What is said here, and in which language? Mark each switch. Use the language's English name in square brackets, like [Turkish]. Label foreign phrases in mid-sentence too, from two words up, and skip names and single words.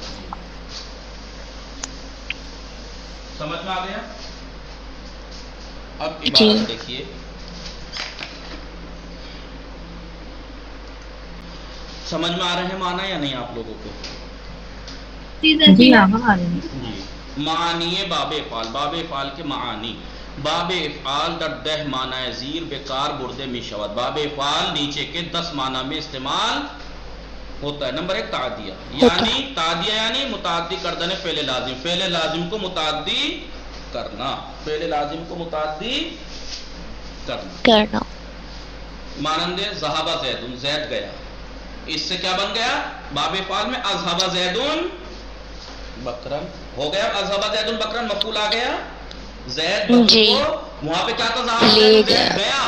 [Urdu] سمجھ میں آ گیا؟ اب عبارت دیکھیے. سمجھ میں آ رہے ہیں معنی یا نہیں آپ لوگوں کو؟ جی آ رہے ہیں. جی معانی باب افعال. باب افعال کے معانی. [Persian] باب افعال در 10 معنی زیر بیکار بردے می شود. [Urdu] باب افعال نیچے کے 10 معنی میں استعمال ہوتا ہے. نمبر 1 تعدیہ، یعنی تعدیہ یعنی [Persian] متعدی کردن فعل لازم، [Urdu] فعل لازم کو متعدی کرنا، فعل لازم کو متعدی کرنا. مانند [Arabic] ذهب زید، [Urdu] زید گیا، اس سے کیا بن گیا باب افعال میں [Arabic] اذهب زید بکرن [Urdu] ہو گیا. [Arabic] اذهب زید بکرن [Urdu] مفعول آ گیا. زید بکر کو وہاں پہ کیا تھا، [Arabic] ذهب زید [Urdu] گیا،